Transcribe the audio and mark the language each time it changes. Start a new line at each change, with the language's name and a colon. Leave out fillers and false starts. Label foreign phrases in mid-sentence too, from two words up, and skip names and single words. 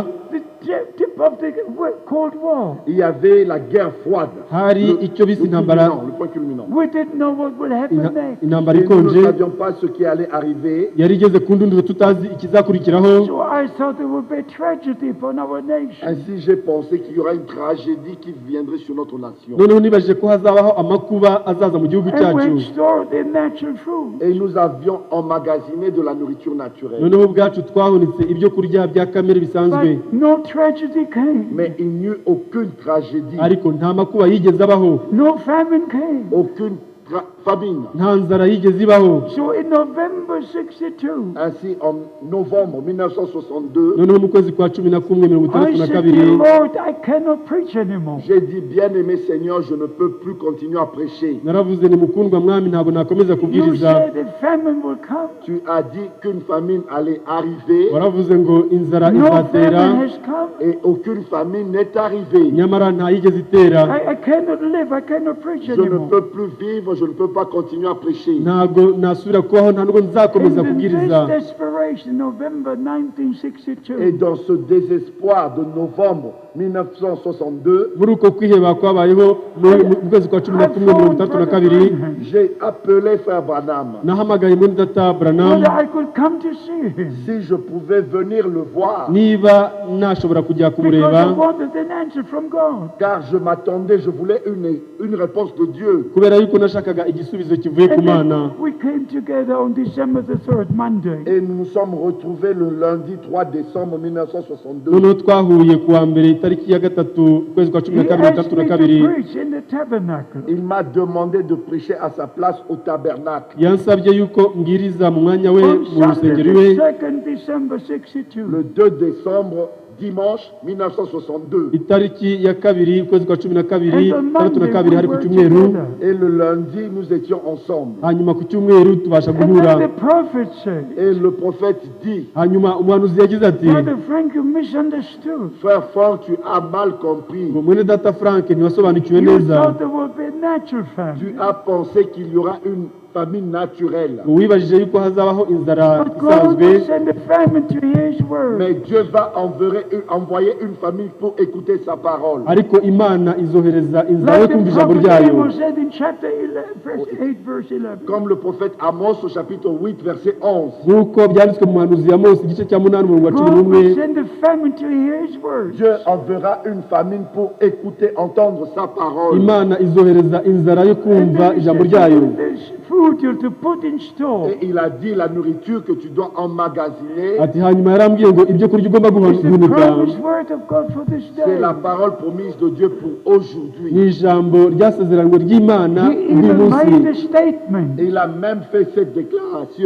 English: The tip of the Cold War.
French: il y avait la guerre froide.
Kinyarwanda: hari icyo bise intambara,
French: Le point culminant.
English: We didn't know what would happen next.
Kinyarwanda: intambara
French: Et nous ne
Kinyarwanda: ikonje
French: savions pas ce qui allait arriver.
Kinyarwanda: yari igeze ku ndunduro tutazi ikizakurikiraho.
English: So I thought there would be a tragedy upon our nation.
French: Ainsi, j'ai pensé qu'il y aura une tragédie qui viendrait sur notre nation.
Kinyarwanda: noneho nibajije ko hazabaho amakuba azaza mu gihugu
English: And we
Kinyarwanda: cyacu,
English: stored the natural food.
French: Et nous avions emmagasiné de la nourriture naturelle.
Kinyarwanda: noneho ubwacu twahunitse ibyo kurya bya kamere bisanzwe,
English: But no tragedy came.
French: Mais il n'y eut aucune tragédie,
Kinyarwanda: ariko nta makuba yigeze abaho,
English: No famine came.
French: aucune famine.
Kinyarwanda: nta nzara yigeze ibaho.
English: So in November 62,
French: Ainsi, en novembre 1962,
Kinyarwanda: noneho mu kwezi kwa 11
English: I said, Dear
Kinyarwanda: 1962
English: Lord, I cannot preach anymore.
French: j'ai dit, bien-aimé Seigneur, je ne peux plus continuer à prêcher.
Kinyarwanda: naravuze ni mukundwa mwami, ntabwo nakomeza
English: You
Kinyarwanda: kubwiriza.
English: said the famine will come.
French: Tu as dit qu'une famine allait arriver
Kinyarwanda: waravuze ngo inzara
English: No
Kinyarwanda: izatera,
English: famine has come.
French: et aucune famine n'est arrivée.
Kinyarwanda: nyamara nta yigeze itera.
English: I cannot live. I cannot preach
French: Je ne
English: anymore.
French: peux plus vivre, je ne peux pas continuer à prêcher.
Kinyarwanda: ntabwo nasubira kubaho, nta nubwo nzakomeza
English: And in
Kinyarwanda: kubwiriza.
English: this desperation, November
French: Et
English: 1962,
French: dans ce désespoir de novembre 1962,
Kinyarwanda: muri uko kwiheba kwabayeho mu kwezi kwa 11
French: j'ai appelé Frère Branham.
Kinyarwanda: nahamagaye muri data Branham
English: whether I could come to see him.
French: Si je pouvais venir le voir,
Kinyarwanda: niba nashobora kujya
English: Because I
Kinyarwanda: kumureba,
English: wanted an answer from God.
French: car je m'attendais, je voulais une réponse de Dieu.
Kinyarwanda: kubera yuko nashakaga igisubizo kivuye ku
English: And
Kinyarwanda: Mana.
English: then we came together on December the 3rd, Monday.
French: Et nous nous sommes retrouvés le lundi 3 décembre 1962.
Kinyarwanda: noneho twahuye ku wa mbere itariki ya gatatu ukwezi kwa
English: He asked me
Kinyarwanda: 12
English: to preach in the tabernacle.
French: Il m'a demandé de prêcher à sa place au tabernacle.
Kinyarwanda: yansabye yuko mbwiriza mu mwanya we
English: On
Kinyarwanda: mu
English: Sunday,
Kinyarwanda: rusengero
English: the
Kinyarwanda: iwe
English: 2nd December 62.
French: Le 2 décembre, dimanche 1962.
Kinyarwanda: itariki ya kabiri ukwezi kwa 12
English: And on Monday, we
Kinyarwanda: hari ku
English: were
Kinyarwanda: cyumweru,
English: together.
French: Et le lundi, nous étions ensemble.
Kinyarwanda: hanyuma ku cyumweru tubasha
English: And then
Kinyarwanda: guhura.
English: the prophet said,
French: Et le prophète dit,
Kinyarwanda: hanyuma umuhanuzi yagize ati,
English: Brother Frank, you misunderstood.
French: Frère Franck, tu as mal compris.
Kinyarwanda: ngo mwene data Frank ntiwasobanukiwe
English: You
Kinyarwanda: neza,
English: thought there would be a natural
French: Tu
English: famine.
French: as pensé qu'il y aura une famine naturelle.
Kinyarwanda: wibajije yuko hazabaho inzara
English: But God
Kinyarwanda: isanzwe,
English: will send a famine to His word.
French: Mais Dieu va envoyer une famille pour écouter sa parole.
Kinyarwanda: ariko imana izohereza inzara yo
English: Like
Kinyarwanda: kumva
English: the
Kinyarwanda: ijambo
English: prophet
Kinyarwanda: ryayo,
English: Amos said in chapter 11, verse 8, verse 11.
French: Comme le prophète Amos au chapitre 8, verset 11.
Kinyarwanda: nk'uko byanditswe mu muhanuzi ya Mose igice cya 8 umurongo wa
English: God
Kinyarwanda: 11.
English: will send a famine to hear His word.
French: Dieu enverra une famine pour écouter, entendre sa parole.
Kinyarwanda: imana izohereza inzara yo
English: And
Kinyarwanda: kumva
English: then He
Kinyarwanda: ijambo
English: said,
Kinyarwanda: ryayo.
English: there's food you're to put in store.
French: Et il a dit la nourriture que tu dois emmagasiner,
Kinyarwanda: ati hanyuma yarambwiye ngo ibyo kurya ugomba
English: It's the
Kinyarwanda: guhunika
English: promised word of God for this
French: c'est
English: day.
French: la parole promise de Dieu pour
Kinyarwanda: ni
French: aujourd'hui.
Kinyarwanda: ijambo ryasezeranywe ry'imana
English: He
Kinyarwanda: uyu
English: even
Kinyarwanda: munsi.
English: made a statement.
French: Et il a même fait cette déclaration.